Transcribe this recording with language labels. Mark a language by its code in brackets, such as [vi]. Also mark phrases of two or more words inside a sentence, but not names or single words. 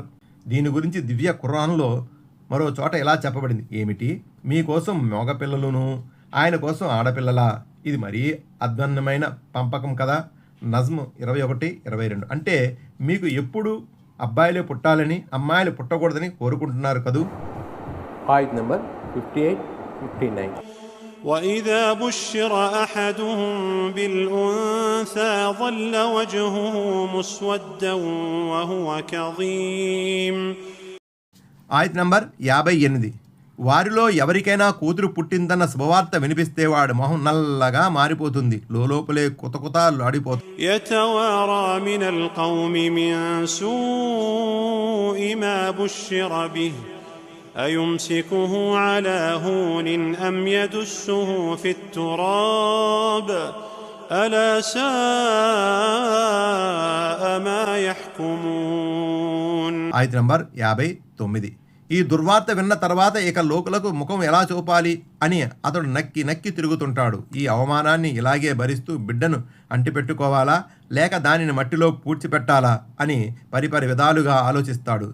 [te] దీని గురించి దివ్య ఖురాన్లో మరో చోట ఇలా చెప్పబడింది. ఏమిటి, మీకోసం మగపిల్లలును ఆయన కోసం ఆడపిల్లలా? ఇది మరీ అద్భుతమైన పంపకం కదా. నజ్మ్ 21:22. అంటే మీకు ఎప్పుడు అబ్బాయిలే పుట్టాలని అమ్మాయిలు పుట్టకూడదని కోరుకుంటున్నారు కదూ. Ayat number 58-59. [ar] وإذا بشر أحدهم بالأنثى ظل وجهه مسودا وهو كظيم. [te] ఆయత్ నంబర్ 58. వారిలో ఎవరికైనా కూతురు పుట్టిందన్న శుభవార్త వినిపిస్తే వాడి మొహం నల్లగా మారిపోతుంది, లోపలే కుతకుతాలు ఆడిపోతుంది. [ar] يتوارى من القوم من سوء ما بشر به أيمسكه على هون أم يدسه في التراب ألا ساء ما يحكمون. [te] ఆయత్ నంబర్ 59. ఈ దుర్వార్త విన్న తర్వాత ఇక లోకులకు ముఖం ఎలా చూపాలి అని అతడు నక్కి నక్కి తిరుగుతుంటాడు. ఈ అవమానాన్ని ఇలాగే భరిస్తూ బిడ్డను అంటిపెట్టుకోవాలా లేక దానిని మట్టిలో పూడ్చిపెట్టాలా అని పరిపరి విధాలుగా ఆలోచిస్తాడు.